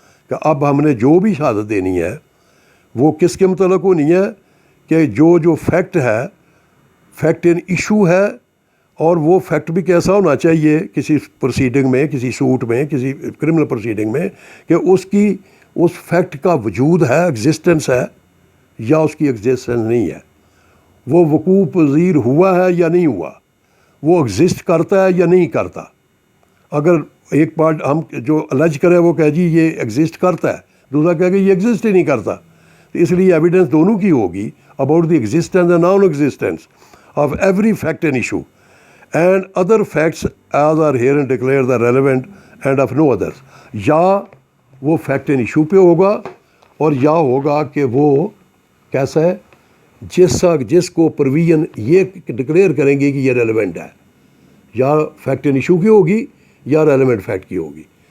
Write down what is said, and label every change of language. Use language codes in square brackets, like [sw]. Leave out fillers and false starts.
[ur] کہ اب ہم نے جو بھی شہادت دینی ہے وہ کس کے متعلق ہونی ہے کہ جو فیکٹ ہے، فیکٹ ان ایشو ہے، اور وہ فیکٹ بھی کیسا ہونا چاہیے کسی پروسیڈنگ میں، کسی سوٹ میں، کسی کرمنل پروسیڈنگ میں، کہ اس فیکٹ کا وجود ہے، ایگزسٹنس ہے، یا اس کی ایگزسٹنس نہیں ہے، وہ وقوع پذیر ہوا ہے یا نہیں ہوا، وہ ایگزسٹ کرتا ہے یا نہیں کرتا. اگر ایک پارٹ ہم جو الج کرے وہ کہے جی یہ ایگزسٹ کرتا ہے، دوسرا کہے کہ یہ ایگزسٹ ہی نہیں کرتا، تو اس لیے ایویڈنس دونوں کی ہوگی [en] About the existence and non existence of every fact and issue. And other facts as are herein declared the relevant and of no others. [ur] یا وہ فیکٹ اینڈ ایشو پہ ہوگا اور یا ہوگا کہ وہ کیسا ہے، جس کو پرویژن یہ ڈکلیئر کریں گے کہ یہ ریلیونٹ ہے، یا فیکٹ اینڈ ایشو کی ہوگی یا ریلیونٹ فیکٹ کی ہوگی.